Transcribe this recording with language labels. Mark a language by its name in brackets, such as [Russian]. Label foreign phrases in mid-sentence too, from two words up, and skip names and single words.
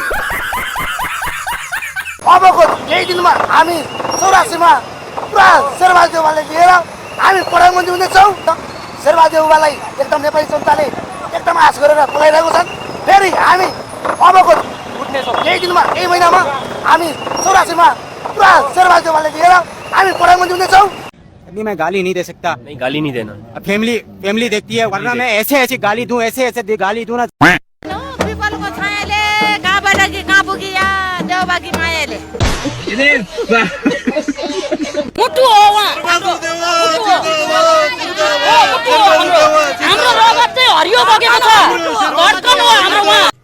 [Nepali] अबको केही दिनमा हामी 84मा पुरा शेरबहादुर देउवालाई लिएर हामी प्रधानमन्त्री हुनेछौँ। शेरबहादुर देउवालाई एकदम नेपाली जनताले एकदम आश गरेर बोलाइरहेको छन्। फेरि हामी अबको केही दिनमा, केही महिनामा हामी 84मा पुरा शेरबहादुर देउवालाई लिएर हामी प्रधानमंत्री हुनेछौँ। [Hindi] मैं गाली नहीं दे सकता। नहीं गाली नहीं देना, फैमिली देखती है, वरना मैं ऐसे गाली दूं, ऐसे गाली दूं ना। [Nepali] पिपलको छायाले कहाँबाट कि कहाँ पुगिया देउबाकी मायाले मुटु हो उहाँ, हाम्रो रगत चाहिँ हरियो बगेको छ, धड्कन हो हाम्रो उहाँ।